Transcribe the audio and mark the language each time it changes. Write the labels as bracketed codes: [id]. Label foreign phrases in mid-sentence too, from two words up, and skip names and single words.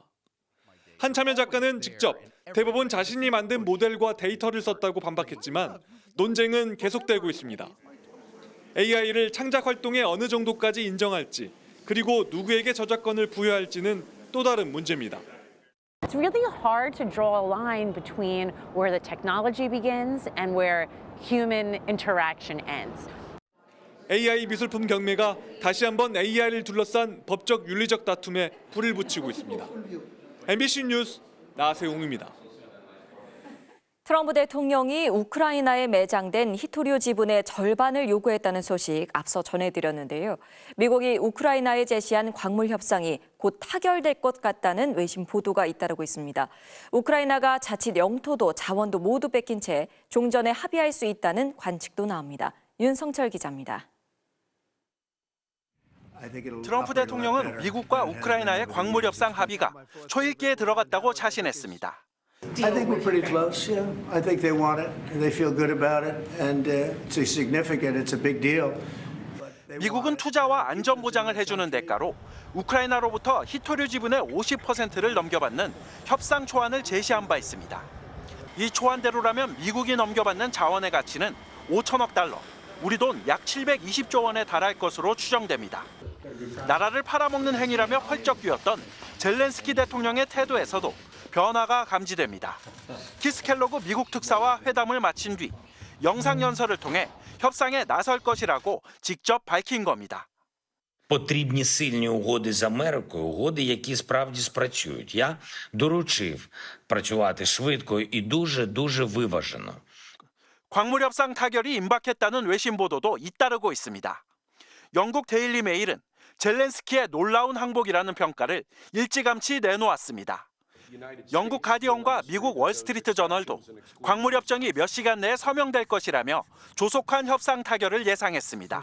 [ko] 한 참여 작가는 직접 대법원 자신이 만든 모델과 데이터를 썼다고 반박했지만 논쟁은 계속되고 있습니다. AI를 창작 활동에 어느 정도까지 인정할지 그리고 누구에게 저작권을 부여할지는 또 다른 문제입니다. [en] It's really hard to draw a line between where the technology begins and where human interaction ends. [ko] AI 미술품 경매가 다시 한번 AI를 둘러싼 법적 윤리적 다툼에 불을 붙이고 있습니다. MBC 뉴스 나세웅입니다. 트럼프 대통령이 우크라이나에 매장된 히토리오 지분의 절반을 요구했다는 소식 앞서 전해드렸는데요. 미국이 우크라이나에 제시한 광물 협상이 곧 타결될 것 같다는 외신 보도가 잇따르고 있습니다. 우크라이나가 자칫 영토도 자원도 모두 뺏긴 채 종전에 합의할 수 있다는 관측도 나옵니다. 윤성철 기자입니다. 트럼프 대통령은 미국과 우크라이나의 광물 협상 합의가 초읽기에 들어갔다고 자신했습니다. [en] I think we're pretty close. Yeah, I think they want it, and they feel good about it, and it's significant. It's a big deal. [ko] 미국은 투자와 안전 보장을 해주는 대가로 우크라이나로부터 히토류 지분의 50%를 넘겨받는 협상 초안을 제시한 바 있습니다. 이 초안대로라면 미국이 넘겨받는 자원의 가치는 5천억 달러, 우리 돈 약 720조 원에 달할 것으로 추정됩니다. 나라를 팔아먹는 행위라며 펄쩍 뛰었던 젤렌스키 대통령의 태도에서도 변화가 감지됩니다. 키스 켈로그 미국 특사와 회담을 마친 뒤 영상연설을 통해 협상에 나설 것이라고 직접 밝힌 겁니다. [uk] Потрібні сильні угоди з Америкою, угоди, які справді спрацюють. Я доручив працювати швидко і дуже виважено. [ko] 광물 협상 타결이 임박했다는 외신 보도도 잇따르고 있습니다. 영국 데일리 메일은 젤렌스키의 놀라운 항복이라는 평가를 일찌감치 내놓았습니다. 영국 가디언과 미국 월스트리트 저널도 광물 협정이 몇 시간 내에 서명될 것이라며 조속한 협상 타결을 예상했습니다.